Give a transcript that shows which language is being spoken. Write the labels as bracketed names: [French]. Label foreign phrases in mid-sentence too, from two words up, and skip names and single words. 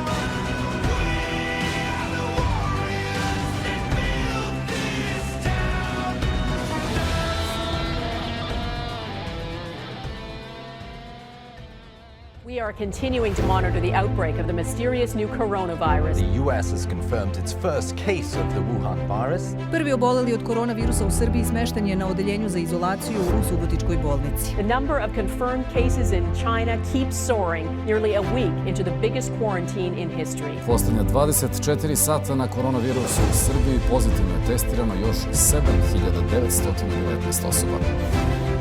[English] We are the warriors that built this town. We are continuing to monitor the outbreak of the mysterious new coronavirus. The U.S. has confirmed its first case of the Wuhan virus. [Serbian] Prvi oboleli od koronavirusa u Srbiji smešten je na odeljenju za izolaciju u Subotičkoj bolnici. [English] The number of confirmed cases in China keeps soaring nearly a week into the biggest quarantine in history. [Serbian] Posljednja 24 sata na koronavirusu u Srbiji pozitivno je testirano još 7.919 osoba.